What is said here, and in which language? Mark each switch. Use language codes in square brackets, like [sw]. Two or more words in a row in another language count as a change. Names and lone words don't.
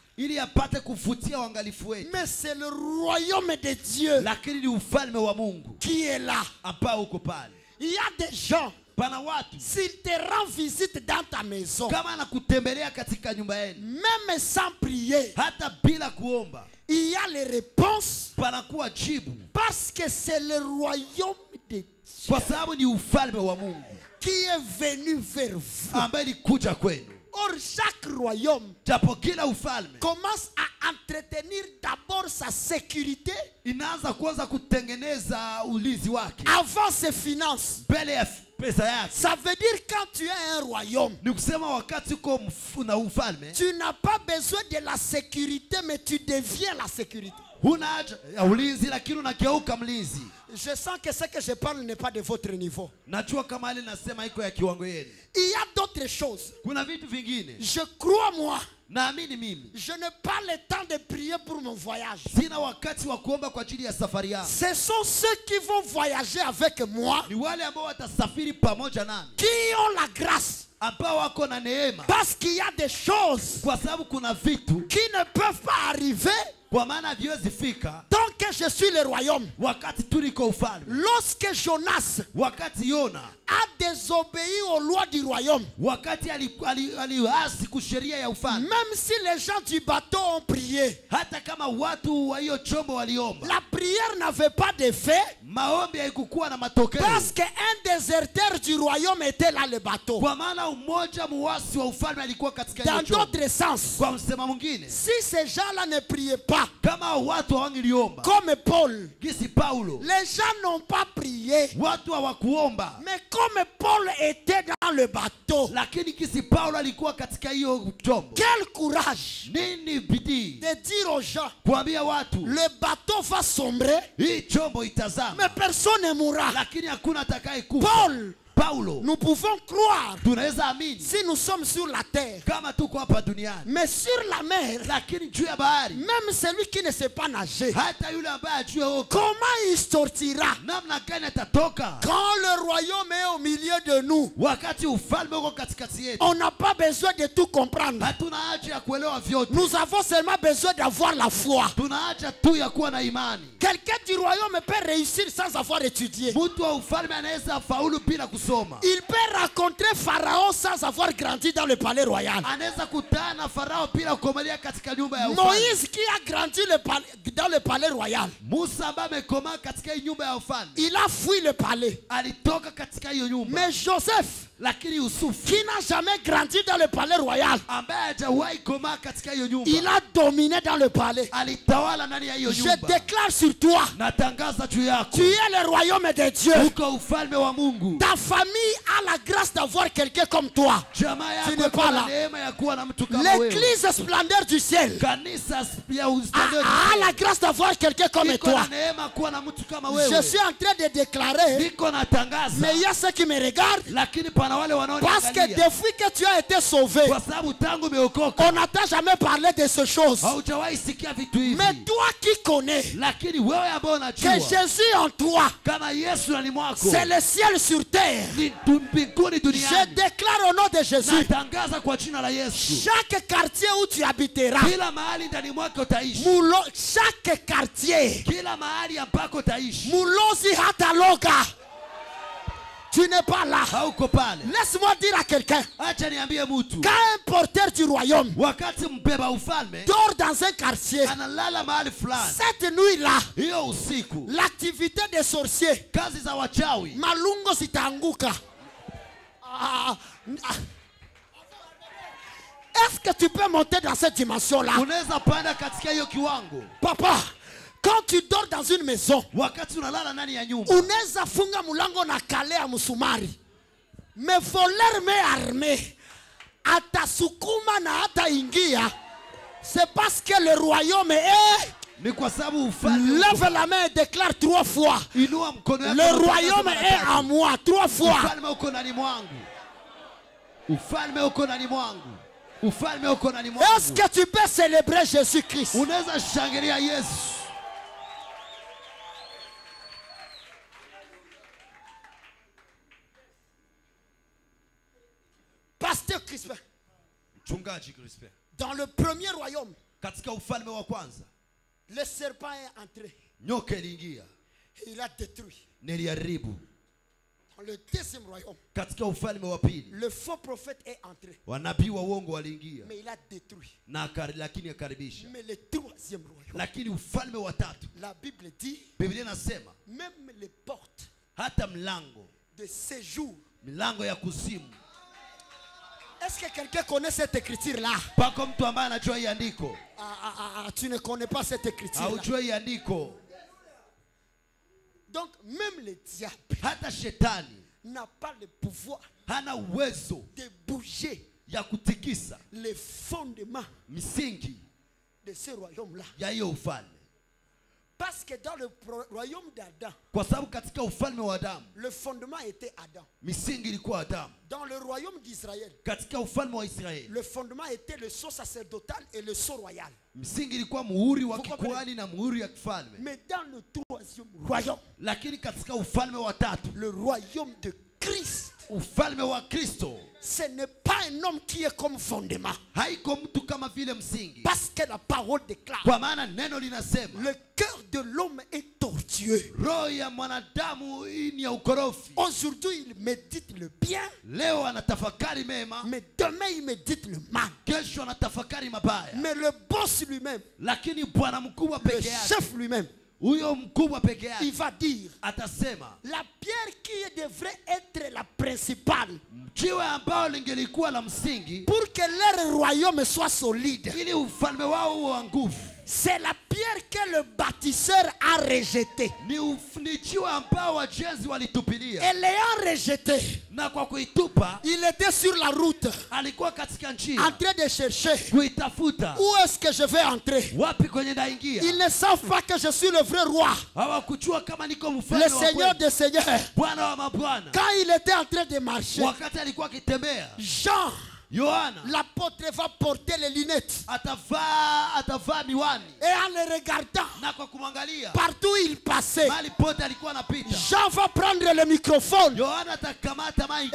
[sw] ili apate kufutia uangalifu wetu, [fr] Mais c'est le royaume de Dieu [sw] lakini ni ufalme wa Mungu [fr] qui est là. [sw] ambao uko pale. [fr] Il y a des gens, [sw] Pana watu [fr] s'il te rend visite dans ta maison, [sw] kama anakutembelea katika nyumba yenu, [fr] même sans prier, [sw] hata bila kuomba, [fr] il y a les réponses, [sw] panakuwa jibu, [fr] parce que c'est le royaume de Dieu [sw] kwa sababu ni ufalme wa Mungu [fr] qui est venu vers vous. [sw] ambaye ilikuja kwenu. [fr] Or, chaque royaume [sw] Japo kila ufalme [fr] commence à entretenir d'abord sa sécurité [sw] inaanza kuanza kutengeneza ulinzi wake [fr] avant ses finances. [sw] mbele ya pesa yake. [fr] Ça veut dire quand tu as un royaume, [sw] Ni kusema wakati uko na ufalme, [fr] tu n'as pas besoin de la sécurité, mais tu deviens la sécurité. [sw] huna haja ya ulinzi, lakini unageuka mlinzi. [fr] Je sens que ce que je parle n'est pas de votre niveau. [sw] Najua kama ile nasema iko ya kiwango yenu. [fr] Il y a d'autres choses. [sw] Kuna vitu vingine [fr] Je crois, moi, [sw] naamini mimi [fr] je n'ai pas le temps de prier pour mon voyage. [sw] sina wakati wa kuomba kwa ajili ya safari yangu. [fr] Ce sont ceux qui vont voyager avec moi, [sw] Ni wale ambao watasafiri pamoja nami, [fr] qui ont la grâce. [sw] ambao wako na neema, [fr] Parce qu'il y a des choses [sw] kwa sababu kuna vitu [fr] qui ne peuvent pas arriver [sw] kwa maana haviwezi fika [fr] tant que je suis le royaume. [sw] wakati tuliko ufalme. [fr] Lorsque Jonas [sw] Wakati Yona, [fr] a désobéi aux lois du royaume, [sw] wakati aliasi kusheria ya ufalme, [fr] même si les gens du bateau ont prié, [sw] hata kama watu wa hiyo chombo waliomba, [fr] la prière n'avait pas d'effet [sw] maombi haikukuwa na matokeo, [fr] parce qu'un déserteur du royaume était là, le bateau. [sw] kwa maana umoja muasi wa ufalme alikuwa katika hiyo [fr] Dans [sw] chombo. [fr] d'autres sens, [sw] Kwa msema mwingine, [fr] si ces gens-là ne priaient pas, [sw] kama watu hawangeliomba [fr] comme Paul, [sw] gisi Paulo, [fr] les gens n'ont pas prié. [sw] watu hawakuomba, [fr] Mais comme Paul était dans le bateau, [sw] lakini gisi Paulo alikuwa katika hiyo chombo, [fr] quel courage [sw] nini bidii [fr] de dire aux gens, [sw] kuambia watu [fr] le bateau va sombrer, [sw] hii chombo [fr] mais [sw] itazama, [fr] personne ne mourra. [sw] lakini hakuna atakaye kufa. Paulo, [fr] Nous pouvons croire [sw] tunaweza amini [fr] si nous sommes sur la terre, [sw] kama tuko hapa duniani, [fr] mais sur la mer, [sw] lakini juu ya bahari, [fr] même celui qui ne sait pas nager, [sw] hata yule ambaye ajue oka, [fr] comment il sortira [sw] namna gani atatoka [fr] quand le royaume est au milieu de nous? [sw] wakati ufalme uko katikati yetu? [fr] On n'a pas besoin de tout comprendre. [sw] Hatuna haja ya kuelewa vyote, [fr] Nous avons seulement besoin d'avoir la foi. [sw] tuna haja tu ya kuwa na imani. [fr] Quelqu'un du royaume peut réussir sans avoir étudié. [sw] Mtu wa ufalme anaweza faulu bila kusoma, [fr] Il peut rencontrer Pharaon sans avoir grandi dans le palais royal. [sw] anaweza kutana na Farao bila kukomalia katika nyumba ya ufalme. [fr] Moïse qui a grandi dans le palais royal, [sw] Musa ambaye amekomaa katika hii nyumba ya ufalme, [fr] il a fui le palais. [sw] alitoka katika hiyo nyumba. [fr] Mais Joseph, [sw] Lakini Yusufu [fr] qui n'a jamais grandi dans le palais royal, [sw] ambaye hajawahi komaa katika hiyo nyumba, [fr] il a dominé dans le palais. [sw] alitawala ndani ya hiyo [fr] Je [sw] nyumba. [fr] déclare sur toi, [sw] Natangaza juu yako, [fr] tu es le royaume de Dieu. [sw] uko ufalme wa Mungu. [fr] Ta famille a la grâce d'avoir quelqu'un comme toi. [sw] Jamaa [fr] Tu [sw] yako [fr] n'es [sw] iko [fr] pas [sw] na [fr] là. [sw] neema ya kuwa na mtu kama wewe. [fr] L'église splendeur du ciel [sw] Kanisa ya [fr] a la grâce d'avoir quelqu'un comme [sw] iko [fr] toi. [sw] na neema kuwa na mtu kama [fr] Je [sw] wewe. [fr] suis en train de déclarer, [sw] Niko natangaza, [fr] mais il y a ceux qui me regardent, [sw] lakini pana wale [fr] parce que [sw] wanaoniangalia, [fr] depuis que tu as été sauvé, [sw] kwa sababu tangu umeokoka [fr] on n'a jamais parlé de ces choses. [sw] haujawahi sikia vitu hivi. [fr] Mais toi qui connais [sw] Lakini wewe ambao [fr] que [sw] unajua [fr] Jésus en toi, [sw] kama Yesu ndani mwako [fr] c'est le ciel sur terre, [sw] ni mbinguni [fr] je [sw] duniani, [fr] déclare au nom de Jésus, [sw] natangaza kwa jina la Yesu, [fr] chaque quartier où tu habiteras, [sw] kila mahali ndani mwako utaishi, [fr] chaque quartier, [sw] kila mahali ambako utaishi, Mulozi Hataloga, [fr] tu n'es pas là. [sw] hauko pale. [fr] Laisse-moi dire à quelqu'un, [sw] Acha niambie mtu, [fr] quand un porteur du royaume [sw] wakati mbeba ufalme [fr] dort dans un quartier, [sw] analala mahali fulani, [fr] cette nuit-là, [sw] hiyo usiku [fr] l'activité des sorciers, [sw] kazi za wachawi, malungo zitaanguka. [fr] Est-ce que tu peux monter dans cette dimension-là? [sw] unaweza panda katika hiyo kiwango. [fr] Papa, quand tu dors dans une maison, [sw] Wakati unalala ndani ya nyumba, unaweza funga mulango na kale ya musumari, [fr] mais voler main armée [sw] atasukuma na hataingia. [fr] C'est parce que le royaume est... [sw] ni kwa sababu ufalme, [fr] Lève la main et déclare 3 fois. [sw] inua mkono wako, [fr] Le royaume est en moi. 3 fois. [sw] ufalme uko ndani mwangu, ufalme uko ndani mwangu, ufalme uko ndani mwangu. [fr] Est-ce que tu peux célébrer Jésus-Christ? [sw] Unaweza shangilia Yesu. [fr] Pasteur Crispin, [sw] Mchungaji Crispin, [fr] dans le premier royaume, [sw] katika ufalme wa kwanza [fr] le serpent est entré. [sw] nyoka iliingia, [fr] Il a détruit. [sw] niliharibu. [fr] Dans le deuxième royaume, [sw] Katika ufalme wa pili [fr] le faux prophète est entré. [sw] wanabii wa uongo waliingia, [fr] Mais il a détruit. [sw] lakini akaribisha. [fr] Mais le troisième royaume, [sw] Lakini ufalme wa tatu, [fr] la Bible dit, [sw] Biblia inasema [fr] même les portes [sw] hata mlango, [fr] de séjour. [sw] milango ya kuzimu. [fr] Est-ce que quelqu'un connaît cette écriture-là? [sw] Pako mtu ambaye anajua hii andiko? [fr] Tu ne connais pas cette écriture-là. [sw] Haujua hii andiko? [fr] Donc, même le diable [sw] Hata shetani [fr] n'a pas le pouvoir [sw] hana uwezo [fr] de bouger [sw] ya kutikisa [fr] les fondements [sw] misingi [fr] de ce royaume-là. [sw] ya hiyo ufalme. [fr] Parce que dans le royaume d'Adam, [sw] Kwa sababu katika ufalme wa Adamu, [fr] le fondement était Adam. [sw] misingi ilikuwa Adamu. [fr] Dans le royaume d'Israël, [sw] Katika ufalme wa Israeli, [fr] le fondement était le sceau sacerdotal et le sceau royal. [sw] msingi ilikuwa muhuri wa [fr] Vous [sw] kikuhani na muhuri ya kifalme. [fr] Mais dans le troisième royaume, [sw] Lakini katika ufalme wa tatu, [fr] le royaume de Christ, [sw] ufalme wa Kristo, [fr] ce n'est pas un homme qui est comme fondement. [sw] haiko mtu kama vile msingi. [fr] Parce que la parole déclare, [sw] Kwa maana neno linasema, [fr] le cœur de l'homme est tortueux. [sw] roho ya mwanadamu ni ya ukorofi. [fr] Aujourd'hui, il médite le bien, [sw] Leo anatafakari mema, [fr] mais demain, il médite le mal. [sw] kesho anatafakari mabaya. [fr] Mais le boss lui-même, [sw] Lakini bwana mkubwa [fr] le [sw] peke yake, [fr] chef lui-même, [sw] huyo mkubwa peke [fr] il [sw] yake [fr] va dire, [sw] atasema, [fr] la pierre qui devrait être la principale [sw] jiwe ambao lingelikuwa la msingi [fr] pour que leur royaume soit solide, [sw] ili ufalme wao uwe wa nguvu, [fr] c'est la pierre que le bâtisseur a rejetée. [sw] ni jiwe ambao wajenzi walitupilia, [fr] Et l'ayant rejeté, [sw] na kwa kuitupa [fr] il était sur la route [sw] alikuwa katika [fr] en [sw] njia [fr] train de chercher [sw] kuitafuta [fr] où est-ce que je vais entrer. [sw] wapi kwenye naingia. [fr] Ils ne savent pas que je suis le vrai roi, [sw] Hawakujua kama niko [fr] le [sw] mfalme wa [fr] Seigneur [sw] kweli, [fr] des seigneurs. [sw] Bwana wa mabwana. [fr] Quand il était en train de marcher, [sw] Wakati alikuwa akitembea, Jean, Yohana [fr] l'apôtre, va porter les lunettes. [sw] atavaa miwani, [fr] Et en le regardant, [sw] na kwa kumwangalia [fr] partout où il passait, [sw] mahali pote alikuwa anapita, [fr] Jean va prendre le microphone [sw] Yohana atakamata maiki,